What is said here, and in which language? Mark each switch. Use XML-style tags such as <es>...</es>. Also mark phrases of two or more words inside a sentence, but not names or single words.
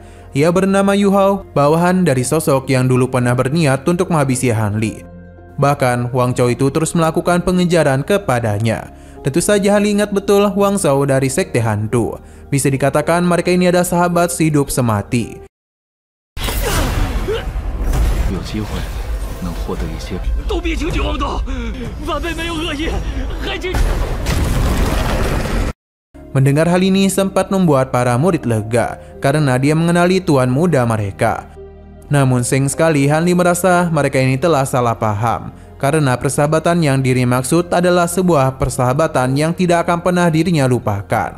<id>Ia bernama Yu Hao, bawahan dari sosok yang dulu pernah berniat untuk menghabisi Hanli. Bahkan, Wang Chao itu terus melakukan pengejaran kepadanya. Tentu saja Hanli ingat betul Wang Chao dari Sekte Hantu. Bisa dikatakan mereka ini adalah sahabat sehidup semati.</id> <zh>有机会能获得一些。都别轻举妄动，晚辈没有恶意，还请。</zh> <id>Mendengar hal ini sempat membuat para murid lega, karena dia mengenali tuan muda mereka. Namun sayang sekali Hanli merasa mereka ini telah salah paham, karena persahabatan yang dirinya maksud adalah sebuah persahabatan yang tidak akan pernah dirinya lupakan.</id>